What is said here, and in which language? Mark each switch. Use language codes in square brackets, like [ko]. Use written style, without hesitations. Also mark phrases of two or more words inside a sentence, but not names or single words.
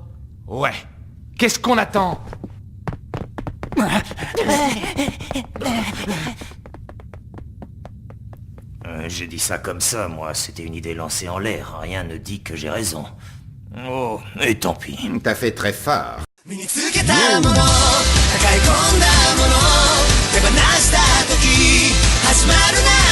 [fr] Ouais. Qu'est-ce qu'on attend? J'ai dit ça comme ça, moi. C'était une idée lancée en l'air. Rien ne dit que j'ai raison. Oh, et tant pis. T'as fait très fort. [ja] 身につけたもの抱え込んだもの手放した時始まる